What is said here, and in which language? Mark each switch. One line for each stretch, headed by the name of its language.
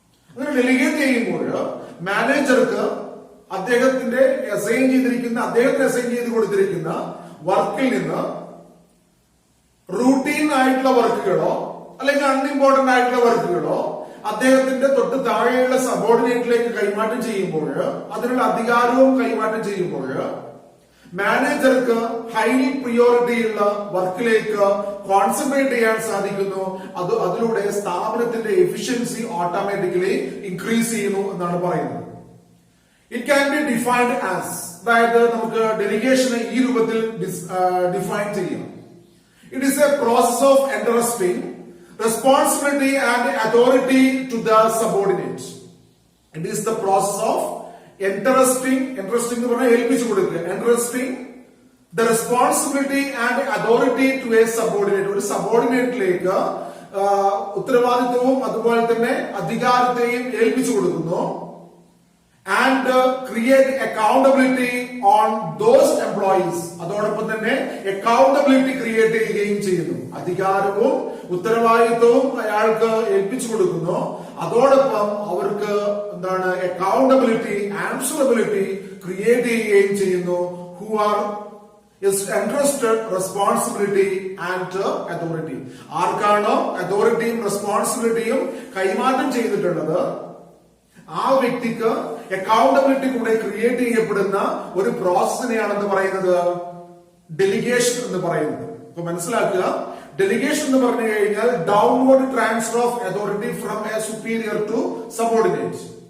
Malayalam: അങ്ങനെ ഡെലിഗേറ്റ് ചെയ്യുമ്പോൾ മാനേജർക്ക് അദ്ദേഹത്തിന് അസൈൻ ചെയ്ത് കൊടുത്തിരിക്കുന്ന വർക്കിൽ നിന്ന് റൂട്ടീൻ ആയിട്ടുള്ള വർക്കുകളോ അല്ലെങ്കിൽ അൺഇമ്പോർട്ടന്റ് ആയിട്ടുള്ള വർക്കുകളോ അദ്ദേഹത്തിന്റെ തൊട്ട് താഴെയുള്ള സബോർഡിനേറ്റിലേക്ക് കൈമാറ്റം ചെയ്യുമ്പോൾ, അതിനുള്ള അധികാരവും കൈമാറ്റം ചെയ്യുമ്പോൾ മാനേജർക്ക് ഹൈ പ്രിയോറിറ്റി ഉള്ള വർക്കിലേക്ക് കോൺസെൻട്രേറ്റ് ചെയ്യാൻ സാധിക്കുന്നു. അതിലൂടെ സ്ഥാപനത്തിന്റെ എഫിഷ്യൻസി ഓട്ടോമാറ്റിക്കലി ഇൻക്രീസ് ചെയ്യുന്നു എന്നാണ് പറയുന്നത്.
English: It can be defined as,
Malayalam: അതായത് നമുക്ക് ഡെലിഗേഷനെ ഈ രൂപത്തിൽ ഡിഫൈൻ ചെയ്യാം.
English: It is a process of entrusting responsibility and authority to the subordinate. It is the process of entrusting
Malayalam: എന്ന് പറഞ്ഞാൽ ഏൽപ്പിച്ചു കൊടുക്കുക,
English: entrusting the responsibility and authority to a subordinate.
Malayalam: ഒരു സബോർഡിനേറ്റിലേക്ക് ഉത്തരവാദിത്വവും അതുപോലെ തന്നെ അധികാരത്തെയും ഏൽപ്പിച്ചു കൊടുക്കുന്നു.
English: And create accountability on those employees.
Malayalam: അതോടൊപ്പം തന്നെ അക്കൗണ്ടബിലിറ്റി ക്രിയേറ്റ് ചെയ്യുകയും ചെയ്യുന്നു. അധികാരവും ഉത്തരവാദിത്വവും അയാൾക്ക് ഏൽപ്പിച്ചു കൊടുക്കുന്നു. അതോടൊപ്പം അവർക്ക് എന്താണ് അക്കൗണ്ടബിലിറ്റി, ആൻസറബിലിറ്റി ക്രിയേറ്റ് ചെയ്യുകയും ചെയ്യുന്നു.
English: Who are is entrusted responsibility and authority.
Malayalam: ആർക്കാണോ അതോറിറ്റിയും റെസ്പോൺസിബിലിറ്റിയും കൈമാറ്റം ചെയ്തിട്ടുള്ളത് ആ വ്യക്തിക്ക് അക്കൗണ്ടബിലിറ്റി കൂടെ ക്രിയേറ്റ് ചെയ്യപ്പെടുന്ന ഒരു പ്രോസസ്സിനെയാണെന്ന് പറയുന്നത് ഡെലിഗേഷൻ എന്ന് പറയുന്നത്. അപ്പൊ മനസ്സിലാക്കുക, ഡെലിഗേഷൻ എന്ന് പറഞ്ഞു കഴിഞ്ഞാൽ
English: Downward transfer of authority from a superior to subordinate.